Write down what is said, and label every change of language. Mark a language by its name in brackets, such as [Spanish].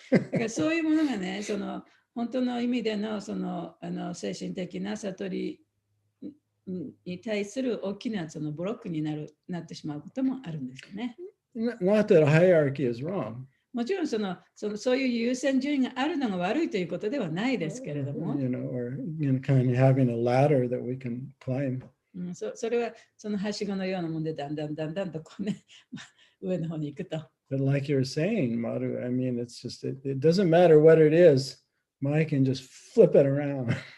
[Japanese] だからそういうものがね、本当の意味での精神的な悟りに対する大きなブロックになってしまうこともあるんですよね。 [English] Not that hierarchy is wrong. [Japanese] もちろんそういう優先順位があるのが悪いということではないですけれども。 [English] Or kind of having a ladder that we can climb. [Japanese] それはそのはしごのようなもんでだんだんとこうね上の方に行くと。 [English] But like you were saying, Madhu, I mean, it's just, it doesn't matter what it is. Mike can just flip it around.